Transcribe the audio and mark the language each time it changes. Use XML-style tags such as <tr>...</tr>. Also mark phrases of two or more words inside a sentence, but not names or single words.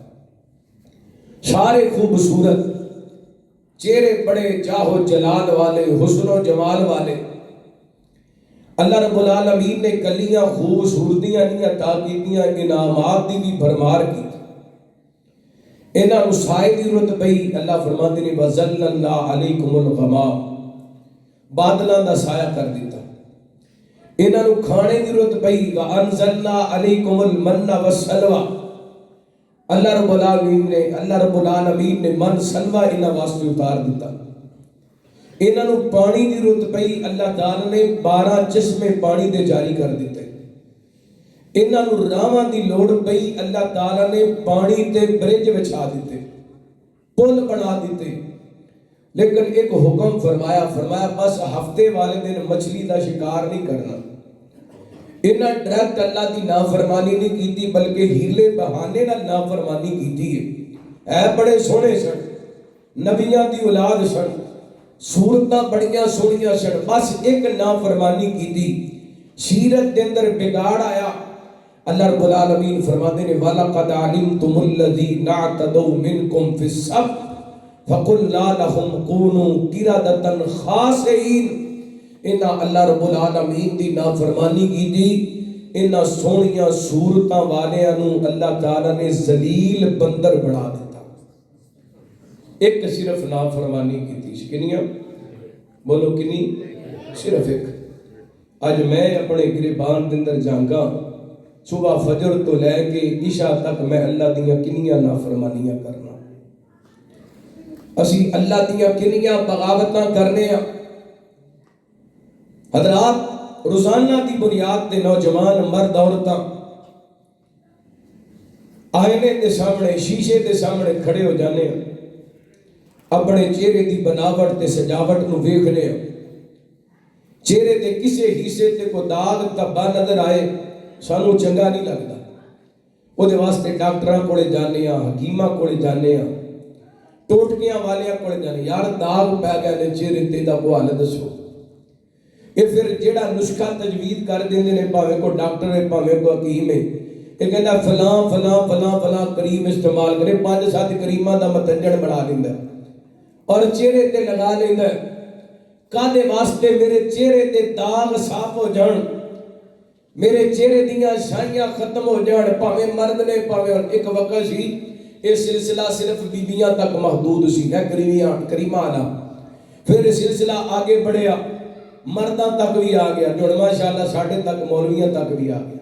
<pa>سارے خوبصورت، چہرے بڑے جاہ و جلال والے، حسن و جمال والے. اللہ رب العالمین نے کلیاں خوبصورتیاں نہیں عطا کیتیاں، انعامات دی بھی بھرمار کی. انہاں نو سائے دی ضرورت پئی. اللہ فرماتے نے</pa> <ar>وَظَلَّلْنَا عَلَيْكُمُ الْغَمَامَ،</ar> <pa>بادلاں دا سایہ کر دیتا. انہاں نو کھانے دی ضرورت پئی.</pa> <ar>وَأَنزَلْنَا عَلَيْكُمُ الْمَنَّ وَالسَّلْوَىٰ،</ar> <pa>اللہ رب العالمین نے من سلوہ انہاں واسطے اتار دیتا. انہاں نو پانی دی ضرورت پئی، اللہ تعالیٰ نے 12 چشمے پانی دے جاری کر دیتے. انہاں نو راواں دی لوڑ پئی، اللہ تعالیٰ نے پانی تے برج بچھا دیتے، پل بنا دیتے. لیکن ایک حکم فرمایا بس ہفتے والے دن مچھلی دا شکار نہیں کرنا. انہاں ڈائریکٹ اللہ دی نافرمانی نہیں کیتی، بلکہ ہیلے بہانے نال نافرمانی کیتی ہے. اے بڑے سونے سن، نبیاں دی اولاد سن، صورتاں بڑیاں سونیاں سن، بس ایک نافرمانی کیتی، سیرت دے اندر بگاڑ آیا. اللہ رب العالمین فرماتے ہیں</pa> <ar>وَلَقَدْ عَلِمْتُمُ الَّذِينَ اعْتَدَوْا مِنْكُمْ فِي السَّبْتِ فَقُلْنَا لَهُمْ كُونُوا قِرَدَةً خَاسِئِينَ.</ar> <pa>انہاں اللہ رب العالمین دی نافرمانی کی دی، انہاں سونیاں صورتاں والیاں نو اللہ تعالیٰ نے ذلیل بندر بنا دیتا.</pa> <ur>ایک صرف نافرمانی کی تھی.</ur> <pa>کنیاں بولو کنی؟ صرف ایک. آج میں اپنے گریبان دے اندر جانگا، صبح فجر تو لے کے عشاء تک میں اللہ دیاں کنیاں نافرمانیاں کرنا، اسی اللہ دیاں کنیاں بغاوتاں کرنے ہیں. حضرات روزانہ دی بنیاد تے نوجوان مرد عورتاں آئینے دے سامنے، شیشے دے سامنے کھڑے ہو جانے ہیں، اپنے چہرے دی بناوٹ تے سجاوٹ نو ویکھنے ہیں. چہرے دے کسے حصے تے کو داغ دھبا نظر آئے سانو چنگا نہیں لگتا. وہ دے واسطے ڈاکٹراں کولے جانے ہیں، حکیماں کولے جانے ہیں، ٹوٹکیاں والیاں کولے جانے. یار داغ پہ گیا نے چہرے تے دا کو حال دسو. یہ پھر جیڑا نسخہ تجوید کر دیندے نے، پاوے کو ڈاکٹر ہے پاوے کو حکیم ہے، یہ کہندا فلاں فلاں فلاں فلاں کریم استعمال کرے، 5-7 کریماں دا متنجن بنا لیندا اور چہرے تے لگا لیندا. کادے واسطے میرے چہرے تے داغ صاف ہو جان، میرے چہرے دیاں شائیاں ختم ہو جان. پاوے مرد نے پاوے. ایک وقت سی یہ سلسلہ صرف بیبیاں تک محدود سی، ہے کریمہ والا. پھر سلسلہ آگے بڑھیا، مرداں تک بھی آ گیا، جو ماشاءاللہ ساڑھے تک مولویاں تک بھی آ گیا.</pa>